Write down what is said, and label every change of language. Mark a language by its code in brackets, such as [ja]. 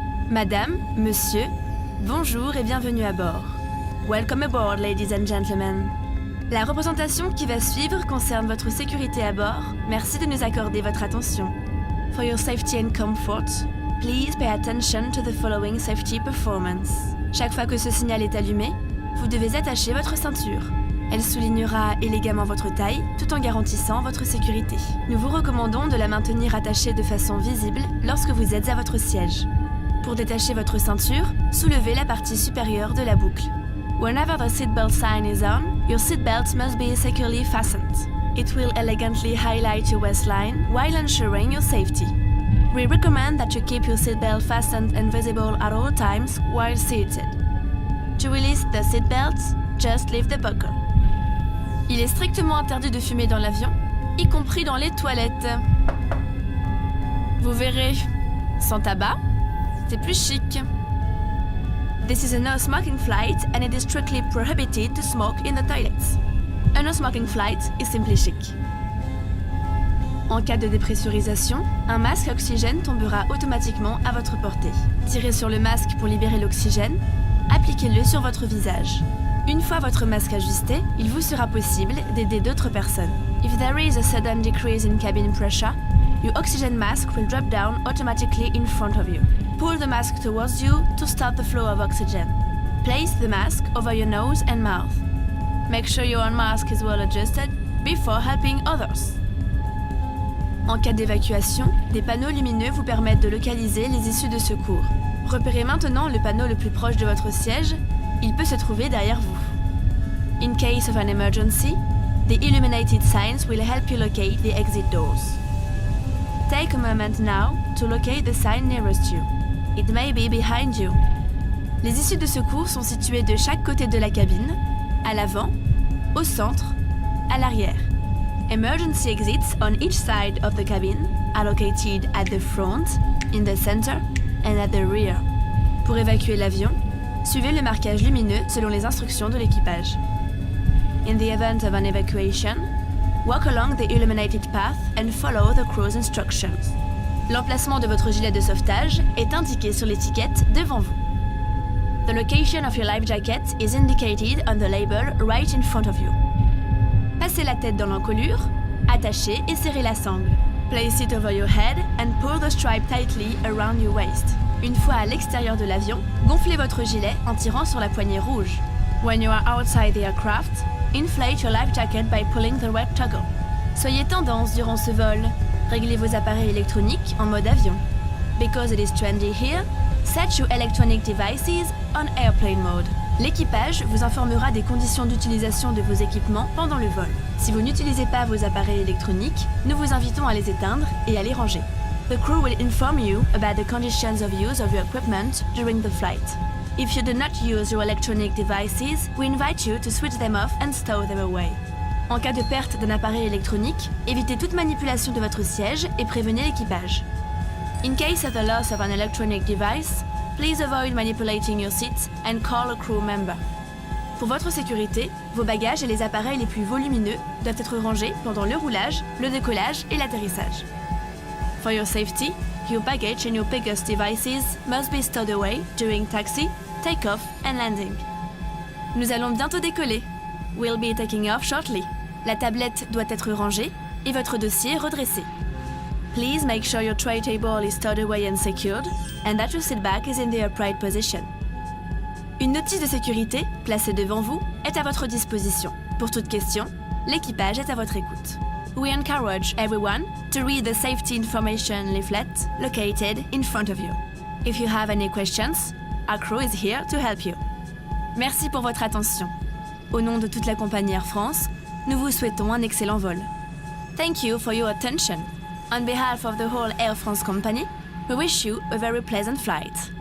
[fr] Madame, monsieur, bonjour et bienvenue à bord. [en] Welcome aboard, ladies and gentlemen. [fr] La représentation qui va suivre concerne votre sécurité à bord. Merci de nous accorder votre attention. [en] For your safety and comfort, please pay attention to the following safety performance. [fr] Chaque fois que ce signal est allumé, vous devez attacher votre ceinture. Elle soulignera élégamment votre taille, tout en garantissant votre sécurité. Nous vous recommandons de la maintenir attachée de façon visible lorsque vous êtes à votre siège. Pour détacher votre ceinture, soulevez la partie supérieure de la boucle. [en] Whenever the seatbelt sign is on, your seatbelt must be securely fastened. It will elegantly highlight your waistline while ensuring your safety. We recommend that you keep your seatbelt fastened and visible at all times while seated. To release the seatbelt, just leave the buckle. [fr] Il est strictement interdit de fumer dans l'avion, y compris dans les toilettes. Vous verrez, sans tabac, c'est plus chic. [en] This is a no-smoking flight and it is strictly prohibited to smoke in the toilets. A no-smoking flight is simply chic. [fr] En cas de dépressurisation, un masque à oxygène tombera automatiquement à votre portée. Tirez sur le masque pour libérer l'oxygène, appliquez-le sur votre visage. Une fois votre masque ajusté, il vous sera possible d'aider d'autres personnes. [en] If there is a sudden decrease in cabin pressure, your oxygen mask will drop down automatically in front of you. Pull the mask towards you to stop the flow of oxygen. Place the mask over your nose and mouth. Make sure your own mask is well adjusted before helping others. [fr] En cas d'évacuation, des panneaux lumineux vous permettent de localiser les issues de secours. Repérez maintenant le panneau le plus proche de votre siège. Il peut se trouver derrière vous. [en] In case of an emergency, the illuminated signs will help you locate the exit doors. Take a moment now to locate the sign nearest you. It may be behind you. [fr] Les issues de secours sont situées de chaque côté de la cabine, à l'avant, au centre, à l'arrière. [en] Emergency exits on each side of the cabin are located at the front, in the center, and at the rear. [fr] Pour évacuer l'avion, suivez le marquage lumineux selon les instructions de l'équipage. [en] In the event of an evacuation, walk along the illuminated path and follow the crew's instructions. [fr] L'emplacement de votre gilet de sauvetage est indiqué sur l'étiquette devant vous. [en] The location of your life jacket is indicated on the label right in front of you. [fr] Passez la tête dans l'encolure, attachez et serrez la sangle. [en] Place it over your head and pull the stripe tightly around your waist. [fr] Une fois à l'extérieur de l'avion, gonflez votre gilet en tirant sur la poignée rouge. [en] When you are outside the aircraft, inflate your life jacket by pulling the red toggle. [fr] Soyez tendance durant ce vol. Réglez vos appareils électroniques en mode avion. [en] Because it is trendy here, set your electronic devices on airplane mode. [fr] L'équipage vous informera des conditions d'utilisation de vos équipements pendant le vol. Si vous n'utilisez pas vos appareils électroniques, nous vous invitons à les éteindre et à les ranger. [en] The crew will inform you about the conditions of use of your equipment during the flight. If you do not use your electronic devices, we invite you to switch them off and stow them away. [fr] En cas de perte d'un appareil électronique, évitez toute manipulation de votre siège et prévenez l'équipage. [en] In case of the loss of an electronic device, please avoid manipulating your seat and call a crew member. [fr] Pour votre sécurité, vos bagages et les appareils les plus volumineux doivent être rangés pendant le roulage, le décollage et l'atterrissage. [en] For your safety, your baggage and your biggest devices must be stowed away during taxi, takeoff and landing. [fr] Nous allons bientôt décoller. [en] We'll be taking off shortly. [fr] La tablette doit être rangée et votre dossier redressé. [en] Please make sure your tray table is stowed away and secured and that your seat back is in the upright position. [fr] Une notice de sécurité, placée devant vous, est à votre disposition. Pour toute question, l'équipage est à votre écoute. [en] We encourage everyone to read the safety information leaflet located in front of you. If you have any questions, our crew is here to help you. [fr] Merci pour votre attention. Au nom de toute la compagnie Air France, nous vous souhaitons un excellent vol. [en] Thank you for your attention. On behalf of the whole Air France company, we wish you a very pleasant flight.